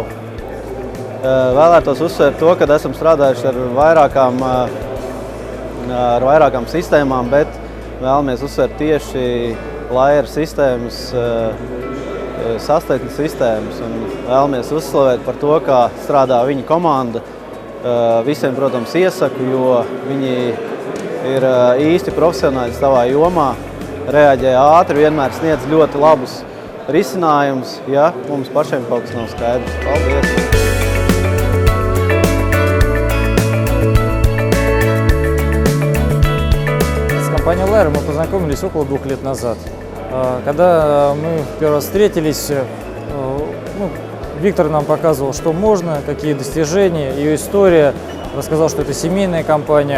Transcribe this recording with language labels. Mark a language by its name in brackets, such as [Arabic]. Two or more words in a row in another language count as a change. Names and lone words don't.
[Latvian] Vēlētos uzsvērt to, ka esam strādājuši ar vairākām sistēmām, bet vēlamies uzsvērt tieši Leicher sistēmas, sastāvdaļu sistēmas un vēlamies uzslavēt par to, kā strādā viņa komanda. Visiem, protams, iesaku, jo viņi ir īsti profesionāļi savā jomā, reaģē ātri, vienmēr sniedz ļoti labus risinājumus, ja mums pašiem kaut kas nav skaidrs. Paldies! [Russian] С компанией Leicher мы познакомились около 2 лет назад. Когда мы первый раз встретились, Виктор нам показывал, что можно, какие достижения, ее история, рассказал, что это семейная компания.